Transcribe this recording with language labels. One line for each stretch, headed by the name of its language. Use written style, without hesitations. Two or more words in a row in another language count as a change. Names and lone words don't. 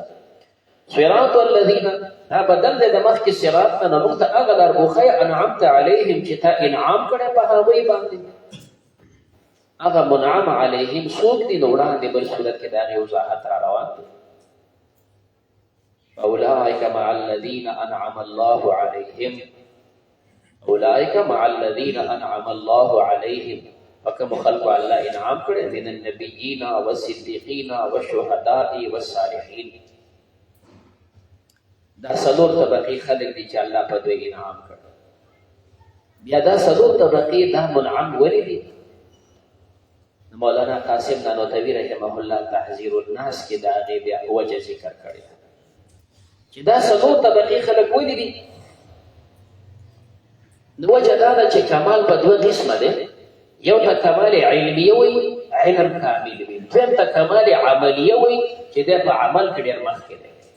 Arabic: صراط الذین
Pashto: دا بدل دی د مخکې صراط نه، نو موږ ته هغه لار وښیه
Arabic: انعمت علیهم
Pashto: چې تا انعام کړی په هغوی باندې. هغه منعم علیهم څوک دي؟ نو وړاندې بل صورت کې د هغې وضاحت را روان دی.
Arabic: اولئک مع الذین انعم الله علیهم، اولئک مع الذین انعم الله علیهم، فکم خلق الله
Pashto: انعام کړی
Arabic: من النبیین والصدیقین والشهداء والصالحین.
Pashto: دا څلور طبقې خلک دي چې الله په دوی انعام کړ. بیا دا څلور طبقې دا منعم ولې دي؟ مولانا قاسم نانوتوي
Arabic: رحمه الله
Pashto: تحذير الناس کې دا هغې بیا وجه ذکر کړې چې دا څلور طبقې خلک ولې دي. نو وجه دا ده چې کمال په دوه قسمه دی، یو ته
Arabic: کمال علمیه
Pashto: وایي، علم کامل وي، دویم ته
Arabic: کمال عملیه
Pashto: وایي چې دی په عمل کې ډېر مخکې دی.